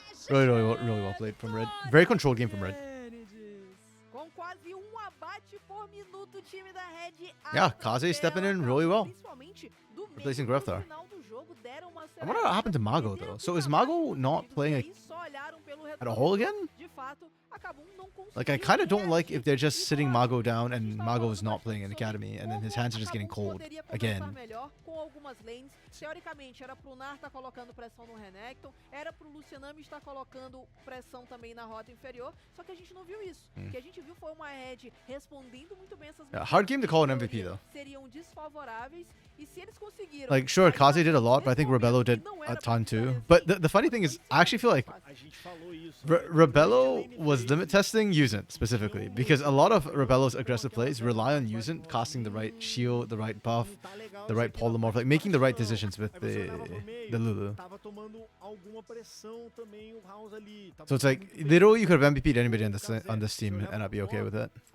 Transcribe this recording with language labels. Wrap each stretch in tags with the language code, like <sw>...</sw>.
<en>Really well played from Red. Very controlled game from Red.</en> <pt>Com quase abate por minuto, o time da Red.</pt> <en>Yeah, Kaze stepping in really well.</en> <pt>Principalmente do</pt> <en>Replacing</en> <pt>meio</pt> <en>Greftar.</en> <pt>pro final do jogo, deram uma</pt> <en>I wonder what happened to Mago though. So is Mago not playing at all again?</en> <pt>De fato, acabou não</pt> <en>Like, I kind of don't like if they're just sitting Mago down and Mago is not playing in Academy and then his hands are just getting cold again.</en> <pt>Melhor com algumas lanes. Teoricamente, era pro Nar estar colocando pressão no Renekton, era pro Lucianami estar colocando pressão também na rota inferior, só que a gente não viu isso. O que a gente viu foi uma Red respondendo muito bem essas</pt> <en>Hard game to call an MVP though.</en> <pt>seriam desfavoráveis, e se eles conseguiram...</pt> <en>Like, sure, Kaze did a lot, but I think Rebello did a ton too. But the funny thing is, I actually feel like</en> <pt>A gente falou isso.</pt> <en>Rebello was limit testing Yuzin specifically, because a lot of Rebello's aggressive plays rely on Yuzin casting the right shield, the right buff, the right polymorph, like making the right decisions with the Lulu.</en> <pt>Tava tomando alguma pressão também o House ali.</pt> <en>So it's like, literally you could have MVP'd anybody on this team and I'd be okay with it.</en>